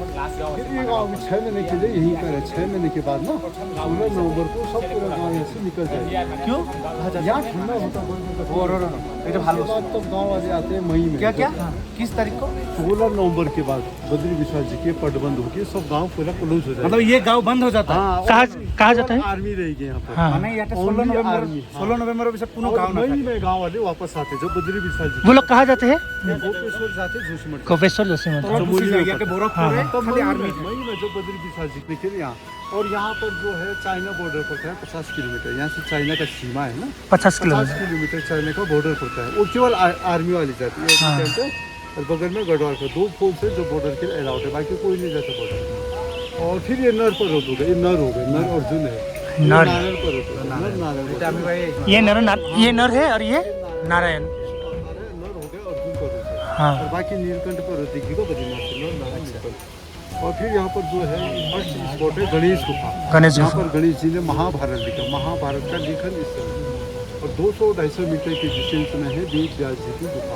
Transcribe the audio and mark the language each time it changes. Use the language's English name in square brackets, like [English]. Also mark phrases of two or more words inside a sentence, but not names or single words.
[Hindi] फिर ये गाँव 6 महीने के लिए यहीं पर है। 6 महीने के बाद ना 16 नवंबर को सब पूरा गाँव यहाँ से निकल जाएगा। क्यों यहाँ ठंडा होता है। ये तो भालो बाद तब गाँव वाले आते हैं मई में। क्या क्या किस तारीख को 16 नवंबर के बाद बद्री विशाल जी के पट बंद होके सब गांव पूरा क्लोज हो जाएगा। मतलब ये गाँव बंद हो जाता है हाँ, कहाँ जाता है? आर्मी रहेगी यहाँ पर। हाँ [Assamese] মানে ইয়াতে Only 16 নৱেম্বৰ [Hindi] army, हाँ। [Assamese] 16 নৱেম্বৰৰ পিছত কোনো [Hindi] और [Assamese] গাঁও [Hindi] मई [Assamese] নাথাকে। [Hindi] में गांव वाले वापस आते जब बद्री विशाल जी वो लोग कहाँ जाते हैं? गोपेश्वर जाते जोशीमठ। कोपेश्वर जोशी मठ। [Assamese] তলত গুচি যায়, ইয়াতে বৰফ [Hindi] हाँ, [Assamese] পৰে, [Hindi] तब [Assamese] খালি [Hindi] मई आर्मी में जब बद्री विशाल जी निकले यहाँ, और यहाँ पर जो है चाइना बॉर्डर पड़ता है 50 किलोमीटर। यहाँ से चाइना का सीमा है ना, 50 50 किलोमीटर। किलोमीटर चाइना का बॉर्डर पड़ता है। वो केवल आर्मी वाली जाती है हाँ। कहते हैं। और बगल में गढ़वाल का 2 फोर्स है जो बॉर्डर के लिए अलाउड है, बाकी कोई नहीं जाता बॉर्डर। और फिर ये नर पर हो गए, ये नर हो गए, नर अर्जुन है। ये नर। नारायण पर होते हैं, नर नारायण [Assamese] এটা আমি ভাই [Hindi] ये नर है और ये नारायण। नर हो गए अर्जुन पर होते हैं। हाँ और बाकी नीलकंठ पर होती है बद्रीनाथ से नर नारायण नीलकंठ। और फिर यहाँ पर जो है फर्स्ट स्पॉट है गणेश गुफा। गणेश यहाँ गुफा। पर गणेश जी ने महाभारत लिखा, महाभारत का लेखन इस तरह है। और 200-250 मीटर के डिस्टेंस में है वेद व्यास जी की गुफा।